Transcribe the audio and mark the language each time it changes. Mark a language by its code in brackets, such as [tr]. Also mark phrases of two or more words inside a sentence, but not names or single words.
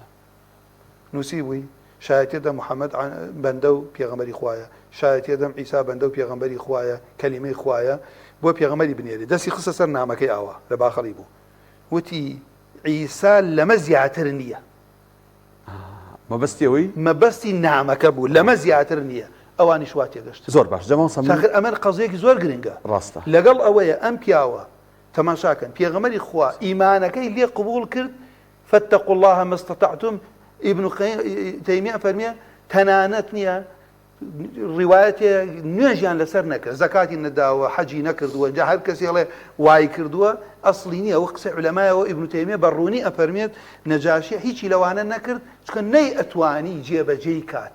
[ckb] نووسی بووی شایەتێدا محەممەد بەندە و پێغەمبەری خوایە شایەتێدەم عیسا بەندە و پێغەمبەری خوایە کەلیمەی خوایە بۆ پێغەمبەری بنێری دەستی خستە سەر نامەکەی ئاوا لە باخەڵی بوو وتی عیسا لەمە زیاتر نییە مەبەستی ئەوەی مەبەستی نامەکە بوو لەمە زیاتر نییە ئەوانی شوا تێگەشت زۆر باش ئەمە قەزەیەکی زۆر گرنگە ڕاستە لەگەڵ ئەوەیە ئەم پیاوە تەماشاکەن پێغەمبەری خوا ئیمانەکەی لێ قبول کرد [ar] فاتقوا الله ما استطعتم [ckb] ابن تەیمیە فەرمیە تەنانەت نییە ڕیوایەتێ نوێژیان لەسەر نەکرد زەکاتی نەداوە حەجی نەکردووە جا هەر کەسی هەڵێ وای کردووە ئەسڵی نییە ئەوە قسەی عولەمایەوە ئیبن تەیمیە بەڕوونی ئەفەرمێت نەجاشی هیچی لەوانە نەکرد چکە نەی ئەتوانی جێبەجێی کات